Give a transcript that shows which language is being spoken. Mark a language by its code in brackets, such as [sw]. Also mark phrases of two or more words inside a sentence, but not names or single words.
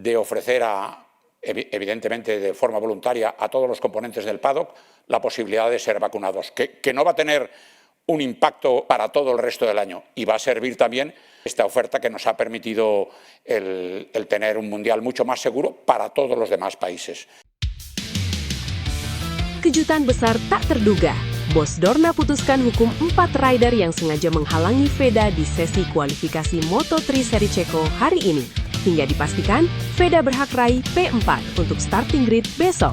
[es] de ofrecer evidentemente de forma voluntaria a todos los componentes del paddock la posibilidad de ser vacunados, que no va a tener un impacto para todo el resto del año y va a servir también esta oferta que nos ha permitido el tener un mundial mucho más seguro para todos los demás países. [id] Kejutan besar tak terduga. Bos Dorna putuskan hukum 4 rider yang sengaja menghalangi Veda di sesi kualifikasi Moto3 seri Ceko hari ini. Hingga dipastikan, Veda berhak raih P4 untuk [en] starting grid [id] besok.